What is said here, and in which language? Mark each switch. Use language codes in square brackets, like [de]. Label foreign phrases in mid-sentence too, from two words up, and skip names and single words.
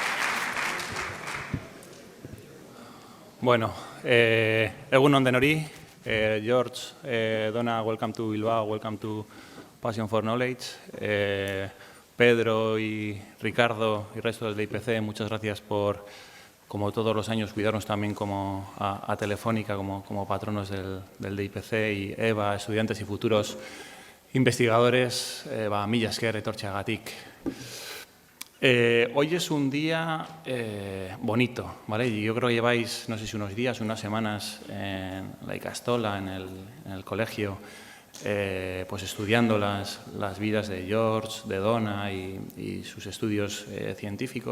[eu] Bueno, egun on denori, [en] George, Donna, welcome to Bilbao, welcome to Passion for Knowledge. [es] Pedro y Ricardo y resto del IPC, muchas gracias por, como todos los años, cuidarnos también como a Telefónica, como patronos del DIPC, y Eva, estudiantes y futuros investigadores, [eu] mila esker etortzeagatik. [es] Hoy es un día bonito, ¿vale? Y yo creo que lleváis, no sé si unos días, unas semanas en la Icastola, en el colegio, pues estudiando las vidas de George, de Donna y sus estudios científicos.